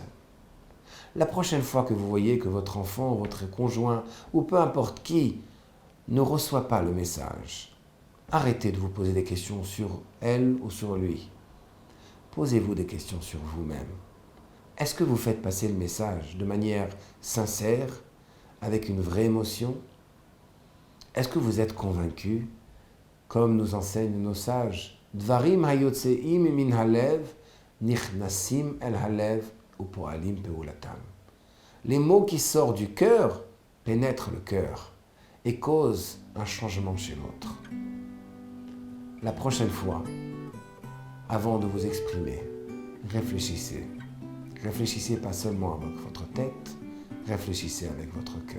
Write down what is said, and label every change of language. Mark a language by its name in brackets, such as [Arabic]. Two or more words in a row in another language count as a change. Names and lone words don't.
[French] La prochaine fois que vous voyez que votre enfant, votre conjoint, ou peu importe qui, ne reçoit pas le message, arrêtez de vous poser des questions sur elle ou sur lui. Posez-vous des questions sur vous-même. Est-ce que vous faites passer le message de manière sincère, avec une vraie émotion? Est-ce que vous êtes convaincu, comme nous enseignent nos sages, [Hebrew] דברים היוצאים מן הלב, נכנסים אל הלב ופועלים פעולתם. [French] Les mots qui sortent du cœur pénètrent le cœur et causent un changement chez l'autre. La prochaine fois, avant de vous exprimer, réfléchissez. Réfléchissez pas seulement avec votre tête, réfléchissez avec votre cœur.